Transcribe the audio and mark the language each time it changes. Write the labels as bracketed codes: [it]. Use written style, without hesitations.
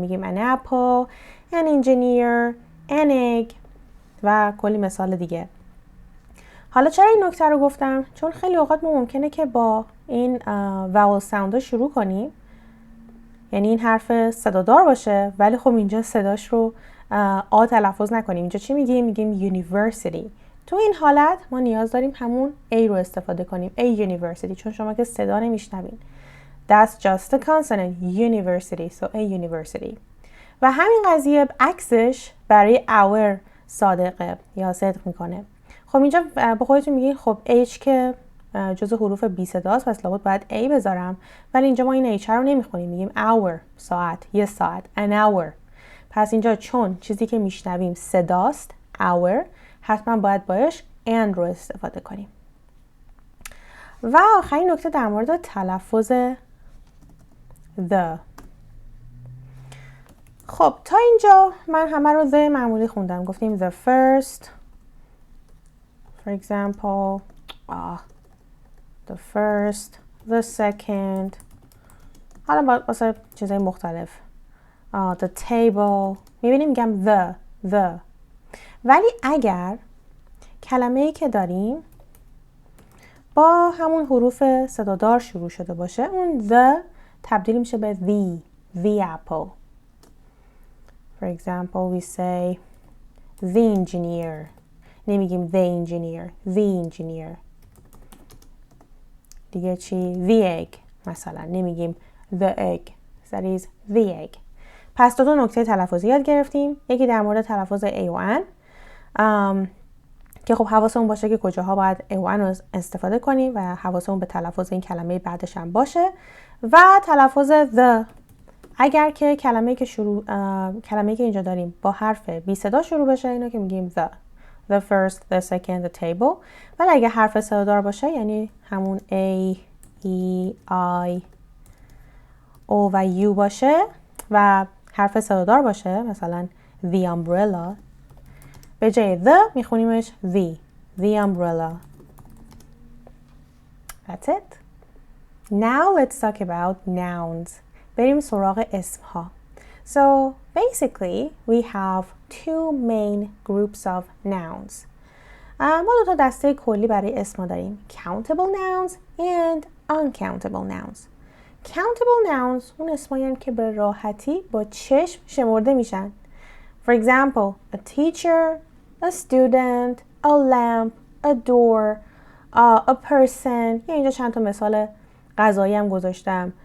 [en] میگیم an apple, an engineer, an egg [fa] و کلی مثال دیگه. حالا چرا این نکته رو گفتم؟ چون خیلی اوقات ما ممکنه که با این vowel sound شروع کنیم، یعنی این حرف صدادار باشه ولی خب اینجا صداش رو آ تلفظ نکنیم. اینجا چی میگیم؟ میگیم university, تو این حالت ما نیاز داریم همون A رو استفاده کنیم. [en] A university، [fa] چون شما که صدا نمیشنوین. [en] That's just a consonant. University. So A university. [fa] و همین قضیه عکسش برای our صادقه یا صدق میکنه. خب اینجا با خودتون میگین خب H که جزو حروف بی صداست، پس لابد باید A بذارم، ولی اینجا ما این H رو نمیخونیم، میگیم hour ساعت، یه ساعت، [en] an hour. [fa] پس اینجا چون چیزی که میشنویم صداست hour، حتما باید باش and رو استفاده کنیم. و آخرین نکته در مورد تلفظ the. خب تا اینجا من همه رو the معمولی خوندم. [en] گفتیم the first, for example, the first, the second. [fa] حالا واسه چیزای مختلف. The table. میبینیم میگم the. ولی اگر کلمه‌ای که داریم با همون حروف صدادار شروع شده باشه، اون the تبدیل میشه به [en] the apple. For example, we say the engineer. نمیگیم the engineer, the engineer. [fa] دیگه چی؟ the egg مثلا. [en] نمیگیم the egg. That is the egg. [fa] پس دو نکته تلفظی یاد گرفتیم. یکی در مورد تلفظ A و N که خب حواسمون باشه که کجاها باید A و N رو استفاده کنیم و حواسمون به تلفظ این کلمه بعدش هم باشه. و تلفظ the، اگر که کلمه‌ای که اینجا داریم با حرف بی صدا شروع بشه، اینو که میگیم [en] the first, the second, the table. [fa] ولی اگه حرف صدادار باشه یعنی همون A, E, I, O و U باشه و حرف صدادار باشه، مثلا [en] the umbrella، [fa] به جای the میخونیمش the umbrella. [en] That's it. Now let's talk about nouns. [fa] بریم سراغ اسمها. [en] So basically we have two main groups of nouns. [fa] ما دو تا دسته کلی برای اسمها داریم. [en] Countable nouns and uncountable nouns. [fa] Countable nouns اون اسمایی که به راحتی با چشم شمرده میشن. [en] For example, a teacher, a student, a lamp, a door, a person. [fa] یا اینجا چند تا مثال غذایی هم گذاشتم.